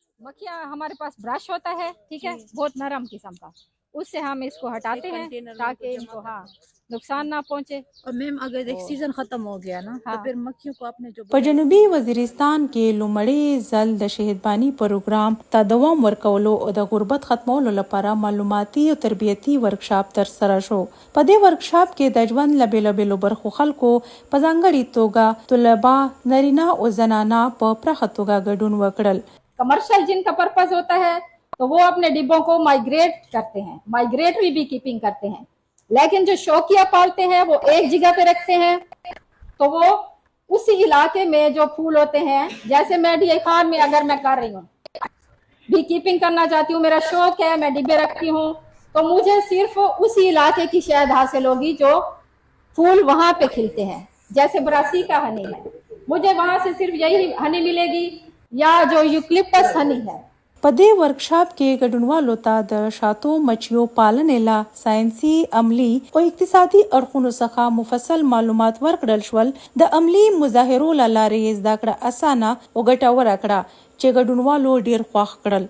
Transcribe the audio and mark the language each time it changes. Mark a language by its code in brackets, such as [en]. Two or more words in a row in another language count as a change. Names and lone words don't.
[hi] मक्खियाँ हमारे पास ब्रश होता है, ठीक है, बहुत नरम किस्म का, उससे हम इसको हटाते हैं ताकि इनको नुकसान ना पहुंचे। और मैम अगर एक सीजन खत्म हो गया ना तो फिर मक्खियों को आपने जो [ps] په جنوبي وزیرستان کې لومړی ځل د شهیدبانی پروګرام ته دوام ورکولو او د غربت ختمولو لپاره معلوماتي او تربیتی ورکشاپ ترسره شو. په دې ورکشاپ کې د ژوند له بیلابیلو برخو خلکو په ځانګړي توګه طلبا نارینه او زنانه په پراخه توګه ګډون وکړل. [hi] कमर्शियल जिनका पर्पज होता है तो वो अपने डिब्बों को माइग्रेट करते हैं, [en] migratory bee keeping [hi] करते हैं, लेकिन जो शौकिया पालते हैं वो एक जगह पे रखते हैं, तो वो उसी इलाके में जो फूल होते हैं, जैसे मैं डी खान में अगर मैं कर रही हूँ [en] bee keeping [hi] करना चाहती हूँ, मेरा शौक है, मैं डिब्बे रखती हूँ, तो मुझे सिर्फ उसी इलाके की शहद हासिल होगी जो फूल वहां पे खिलते हैं। जैसे बरासी का हनी है, मुझे वहां से सिर्फ यही हनी मिलेगी या जो [en] eucalyptus honey [hi] है। [ps] په دې ورکشاپ کې ګډونوالو ته د شاتو مچیو پالنې لا ساينسي عملی او اقتصادي اړخونو څخه مفصل معلومات ورکړل شول. د عملی مظاهرو لارې زده کړه اسانه او ګټوره کړه چې ګډونوالو ډیر خوښ کړل.